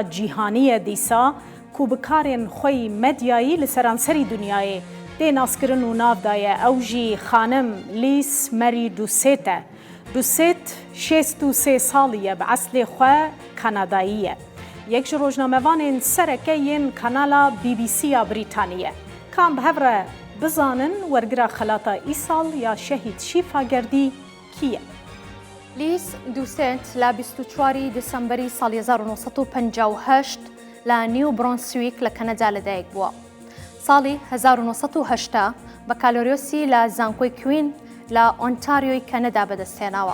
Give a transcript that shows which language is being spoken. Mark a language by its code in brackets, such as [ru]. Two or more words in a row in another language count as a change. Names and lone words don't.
[ku] جیهانیە دیسا کو بکارێن خۆی مەدیایی لە سەرانسەری دنیایê دێ ناسکردن و ناودایە ئەو ژی خانم لیس مەری دووسێتە دووسێت 63 ساڵیە بە عەسلێ خۆ کەناداییە یەک ji ڕۆژنامەوانên سەرەکە yên kanala BBC-ya Brîtanîye kan bi hev re bizanin wergira xelata îsal ya şehîd şîfa gerdî kî ye? [ckb] لیس دووسێت لە 24 دسەمبەری ساڵی 1958 لە نیو برۆنسویک لە کەنەدا لەدایک بووە. ساڵی 1970 بەکالۆریۆسی لە زانکۆی کوین لە ئۆنتاریۆی کەنەدا بەدەستهێناوە.